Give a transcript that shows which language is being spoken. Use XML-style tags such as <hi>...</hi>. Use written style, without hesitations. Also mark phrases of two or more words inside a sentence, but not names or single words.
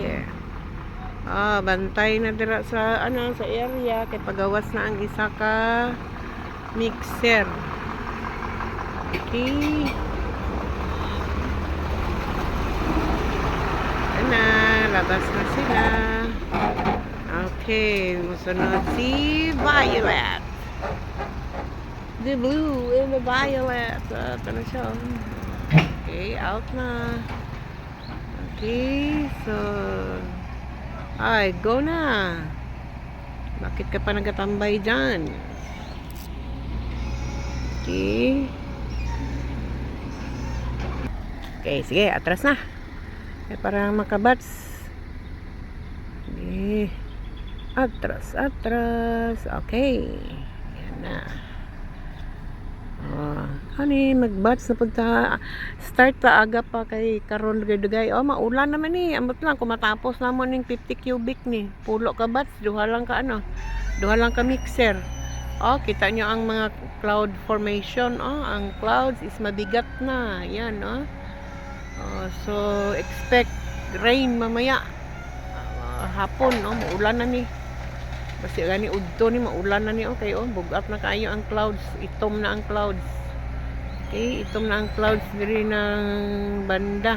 <ceb>Bantay na dira sa sa area kay pagawas na ang isa ka mixer.</ceb> <tl>Okay. Ana, labas na sila.</tl> <ceb>Okay, musunod si Violet.</ceb> <en>The blue and the violet.</en> <tl>Ito na siya. Okay, out na. Okay, so ay, go na. Bakit ka pa nagatambay dyan? Okay. Okay, sige, atras na. Para makabats. Okay. Atras, atras. Okay. Yan na. Magbats na punta.</tl> <ceb>Start ta aga pa kay karon dugay. Maulan naman ni. Ambot lang kung matapos na mo ning 50 cubic ni. Pulo ka bats, duha lang ka mixer.</ceb> <tl>Kita nyo ang mga</tl> <en>cloud formation.</en> <tl>Ang clouds is mabigat na. Yan,</tl> <en>so expect rain</en> <tl>mamaya.</tl> <ceb>Hapon, maulan na ni. Kasi gani udto ni maulan na ni bugat na kayo ang clouds, itom na ang clouds. Okay, itom na ang clouds diri ng banda.</ceb>